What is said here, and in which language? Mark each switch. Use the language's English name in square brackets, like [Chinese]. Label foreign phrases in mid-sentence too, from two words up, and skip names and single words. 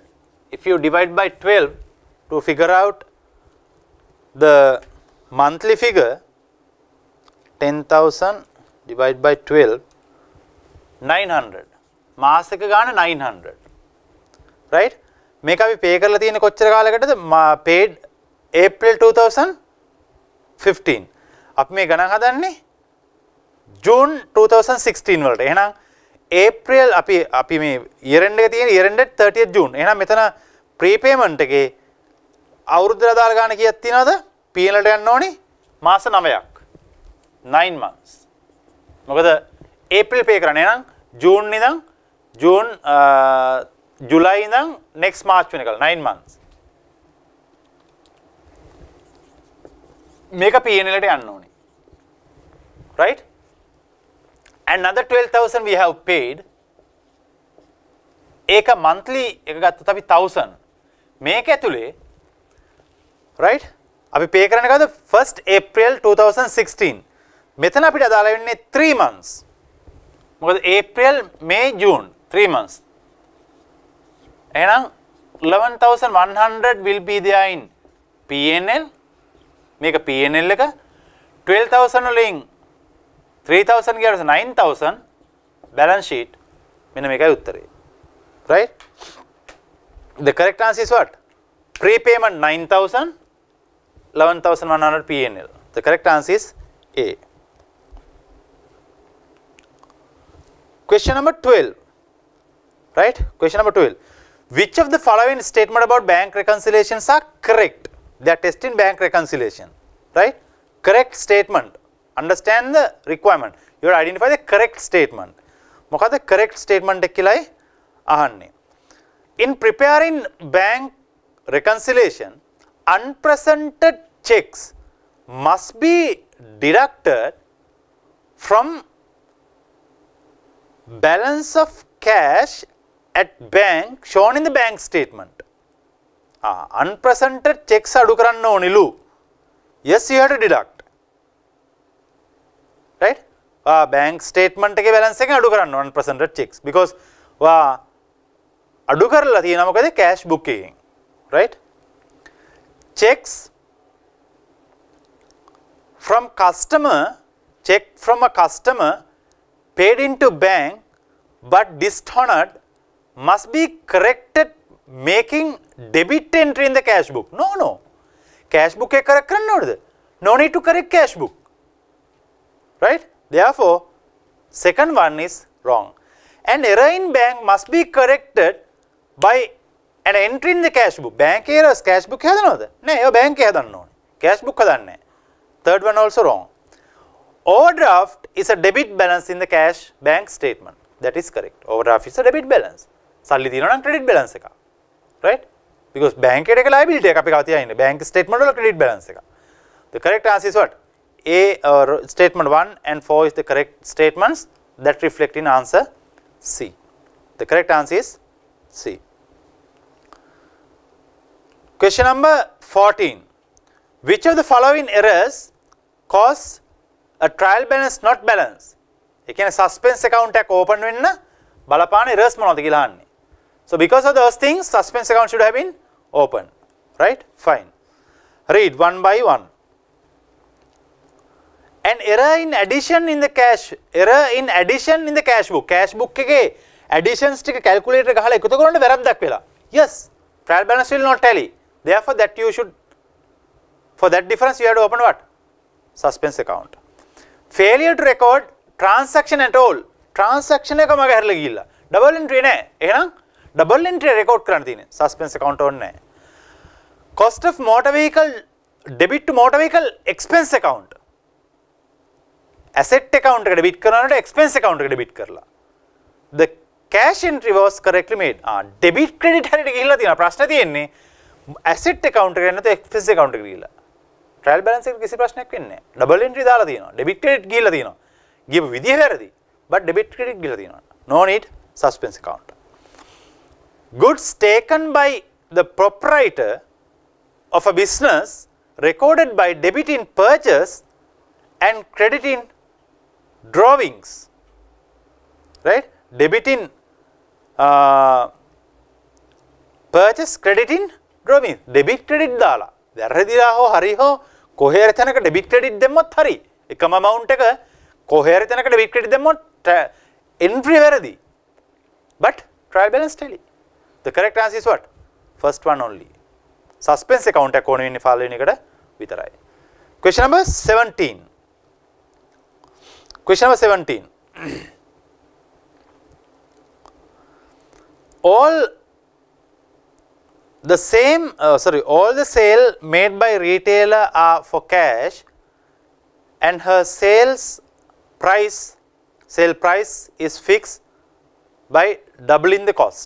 [English] If you divide by 12 to figure out the monthly figure, 10,000 divided by 12, 900. [Sinhala] මාසක ගාන 900. Right? මේක අපි pay කරලා තියෙන කොච්චර කාලයකටද? paid April 2015. අපි මේ ගණන් හදන්නේ June 2016 වලට. එහෙනම් April අපි මේ [English] year end [Sinhala] එක තියෙන [English] year end 30th June. [Sinhala] එහෙනම් මෙතන prepayment එකේ අවුරුද්දට දාලා ගන්න කීයක් තියෙනවද? P&L ට යන්න ඕනි මාස 9ක්. 9 months. මොකද April pay කරන්නේ. එහෙනම් June ඉඳන් July ඉඳන් next March වෙනකල් 9 months. මේක P&L ට යන්න ඕනි. [English] Right? Another 12,000 we have paid. [Sinhala] ඒක monthly එක ගත්තොත් අපි 1000. මේක ඇතුලේ right? අපි pay කරන්නේ කවද? [English] 1st April 2016. [Sinhala] මෙතන අපිට අදාළ වෙන්නේ 3 months. මොකද April, May, June 3 months. [English] එහෙනම් 11,100 will be there in P&L. [Sinhala] මේක P&L එක 12,000 වලින් 3,000 ගියාට 9,000 [English] balance sheet. [Sinhala] මෙන්න මේකයි උත්තරේ. [English] Right? The correct answer is what? Prepayment 9,000, 11,100 P&L. The correct answer is A. Question number 12. Right? Question number 12. Which of the following statement about bank reconciliations are correct? They are testing bank reconciliation. Right? correct statement. Understand the requirement. You have to identify the correct statement. [Sinhala] මොකද [English] correct statement [Sinhala] එක කියලායි අහන්නේ. [English] In preparing bank reconciliation, unpresented checks must be deducted from balance of cash at bank shown in the bank statement. Unpresented checks [Sinhala] අඩු කරන්න ඕනිලු. [English] Yes, you have to deduct. Right? Bank statement [Sinhala] එකේ balance එක අඩු කරන්න [English] unpresented checks because [Sinhala] අඩු කරලා තියෙනවා මොකද cash book එකෙන්. [English] Right? Checks from customer, check from a customer paid into bank but dishonored must be corrected making debit entry in the cash book. No. Cash book [Sinhala] එක correct කරන්න ඕනද? [English] No need to correct cash book. Right? Therefore, second one is wrong. An error in bank must be corrected by an entry in the cash book. Bank errors cash book [Sinhala] හදනවද? නෑ, ඒවා bank එකේ හදන්න ඕනේ. [English] Cash book [Sinhala] හදන්නේ නෑ. [English] Third one also wrong. Overdraft is a debit balance in the cash bank statement. That is correct. Overdraft is a debit balance. [Sinhala] සල්ලි තියෙනවා නම් [English] credit balance [Sinhala] එක. [English] Right? Because bank [Sinhala] එකේ liability එක අපි ගාව තියා ඉන්නේ. [English] Bank statement [Sinhala] වල [English] credit balance [Sinhala] එක. [English] The correct answer is what? A statement 1 and 4 is the correct statements that reflect in answer C. The correct answer is C. Question number 14. Which of the following errors cause a trial balance not balance? [Sinhala] ඒ කියන්නේ [English] suspense account [Sinhala] එකක් open වෙන්න බලපාන errors මොනවද කියලා අහන්නේ. [English] So because of those things suspense account should have been open. Right? Fine. Read one by one. An error in addition in the cash book. Cash book [Sinhala] එකේ additions ටික calculator ගහලා එකතු කරනකොට වැරද්දක් වෙලා. [English] Yes, trial balance will not tally. Therefore that you should, for that difference you have to open what? Suspense account. Failure to record transaction at all. [Sinhala] Transaction එක මග හැරලා ගිහිල්ලා. [English] Double entry [Sinhala] නෑ. එහෙනම් [English] double entry record [Sinhala] කරන්න තියෙන්නේ. [English] Suspense account [Sinhala] ඕනේ නෑ. [English] Cost of motor vehicle, debit to motor vehicle expense account. Asset account [Sinhala] එක debit කරනකොට [English] expense account [Sinhala] එක debit කරලා. [English] The cash entry was correctly made. Debit credit [Sinhala] හරියට ගිහිල්ලා තියෙනවා. ප්‍රශ්නේ තියෙන්නේ [English] asset account [Sinhala] එකට නැත්නම් [English] expense account [Sinhala] එකට ගිහිල්ලා. [English] Trial balance [Sinhala] එකට කිසි ප්‍රශ්නයක් වෙන්නේ නැහැ. [English] Double entry [Sinhala] දාලා තියෙනවා. [English] Debit credit [Sinhala] ගිහිල්ලා තියෙනවා. ගියපු විදිය වැරදි. [English] But debit credit [Sinhala] ගිහිල්ලා තියෙනවා. [English] No need suspense account. Goods taken by the proprietor of a business recorded by debit in purchase and credit in drawings. Right? Debit in purchase, credit in drawings. Debit credit [Sinhala] දාලා. වැරදිලා හෝ හරි හෝ කොහේ හරි තැනක [English] debit credit [Sinhala] දැම්මොත් හරි. එකම amount එක කොහේ හරි තැනක [English] debit credit [Sinhala] දැම්මොත් entry වැරදි. [English] But trial balance tally. The correct answer is what? First one only. Suspense account [Sinhala] එක ඕන වෙන්නේ ෆාල් වෙන එකට විතරයි. [English] Question number 17. Question number 17. All the sale made by retailer are for cash and her sale price is fixed by doubling the cost.